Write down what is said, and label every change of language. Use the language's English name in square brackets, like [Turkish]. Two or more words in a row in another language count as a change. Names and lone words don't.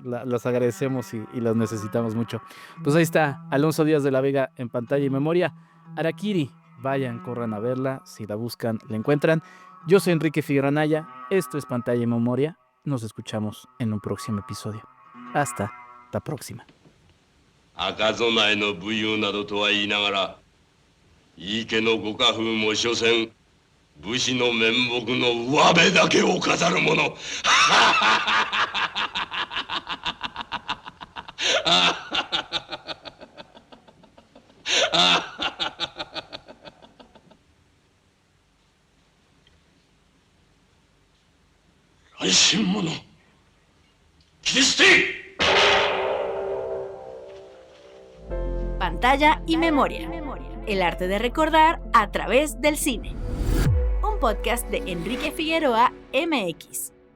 [Spanish] Las agradecemos y las necesitamos mucho. Pues ahí está, Alonso Díaz de la Vega en Pantalla y Memoria. Harakiri, vayan, corran a verla. Si la buscan, la encuentran. Yo soy Enrique Figueroa Anaya. Esto es Pantalla y Memoria. Nos escuchamos en un próximo episodio. Hasta la próxima. [Japanese] 赤備えの武勇などとは言いながら井伊家のご家風も所詮武士の面目の上辺だけを飾るもの。乱心者切り捨て。 [Spanish] Pantalla y Memoria. El arte de recordar a través del cine. Un podcast de Enrique Figueroa MX.